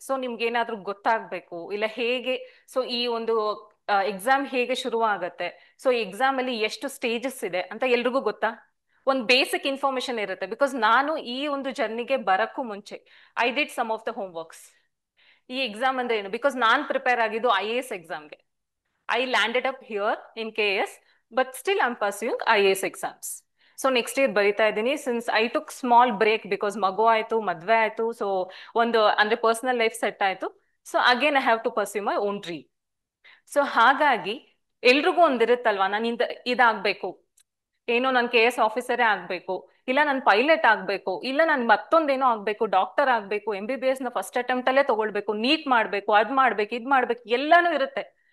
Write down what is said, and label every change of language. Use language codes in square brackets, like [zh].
[kn] So ನಿಮ್ಗೆ ಏನಾದ್ರೂ ಗೊತ್ತಾಗ್ಬೇಕು, ಇಲ್ಲ ಹೇಗೆ ಸೊ ಈ ಒಂದು ಎಕ್ಸಾಮ್ ಹೇಗೆ ಶುರು ಆಗತ್ತೆ, ಸೊ ಎಕ್ಸಾಮ್ ಅಲ್ಲಿ ಎಷ್ಟು ಸ್ಟೇಜಸ್ ಇದೆ ಅಂತ ಎಲ್ರಿಗೂ ಗೊತ್ತಾ? ಒಂದು ಬೇಸಿಕ್ ಇನ್ಫಾರ್ಮೇಶನ್ ಇರುತ್ತೆ. ಬಿಕಾಸ್ ನಾನು ಈ ಒಂದು ಜರ್ನಿಗೆ ಬರಕ್ಕೂ ಮುಂಚೆ [en] I did some of the home works. [kn] ಈ ಎಕ್ಸಾಮ್ ಅಂದ್ರೆ ಏನು? ಬಿಕಾಸ್ ನಾನ್ ಪ್ರಿಪೇರ್ ಆಗಿದ್ದು IAS ಎಕ್ಸಾಮ್ಗೆ. [en] I landed up here in KS, but still I'm pursuing IAS exams. [kn] So next year ಬರಿತಾ ಇದ್ದೀನಿ. [en] since I took small break because [kn] ಮಗು ಆಯ್ತು, ಮದ್ವೆ ಆಯ್ತು, [en] So ಒಂದು ಅಂದ್ರೆ personal life set ಆಯ್ತು. So again I have to pursue my own dream. [kn] So ಹಾಗಾಗಿ ಎಲ್ರಿಗೂ ಒಂದಿರುತ್ತಲ್ವಾ, ನಾನು ಇದಾಗ್ಬೇಕು, ಏನೋ ನಾನು KS ಆಫೀಸರೇ ಆಗ್ಬೇಕು, ಇಲ್ಲ ನಾನು ಪೈಲಟ್ ಆಗ್ಬೇಕು, ಇಲ್ಲ ನಾನು ಮತ್ತೊಂದೇನೋ ಆಗ್ಬೇಕು, ಡಾಕ್ಟರ್ ಆಗ್ಬೇಕು, MBBS ನ ಫಸ್ಟ್ ಅಟೆಂಪ್ಟ್ ಅಲ್ಲೇ ತಗೊಳ್ಬೇಕು, ನೀಟ್ ಮಾಡ್ಬೇಕು, ಅದ್ ಮಾಡ್ಬೇಕು, ಇದ್ ಮಾಡ್ಬೇಕು, ಎಲ್ಲಾನು ಇರುತ್ತೆ.